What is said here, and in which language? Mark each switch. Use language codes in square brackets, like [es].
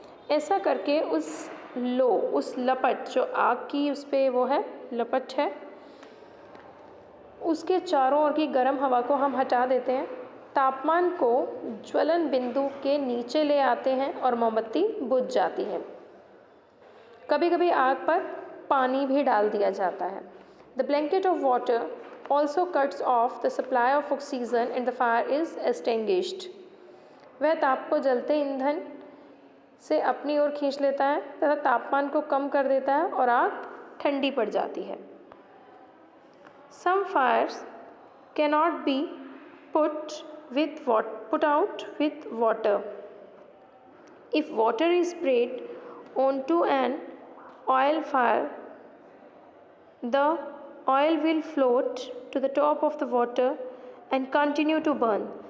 [hi] ऐसा करके उस लपट जो आग की उस पर वो है लपट है, उसके चारों ओर की गर्म हवा को हम हटा देते हैं। तापमान को ज्वलन बिंदु के नीचे ले आते हैं और मोमबत्ती बुझ जाती है। कभी कभी आग पर पानी भी डाल दिया जाता है। [en] The blanket of water also cuts off the supply of oxygen and the fire is extinguished. [hi] वह ताप को जलते ईंधन से अपनी ओर खींच लेता है तथा तापमान को कम कर देता है और आग ठंडी पड़ जाती है। [en] Some fires cannot be put out with water. If water is sprayed onto an oil fire, the oil will float to the top of the water and continue to burn.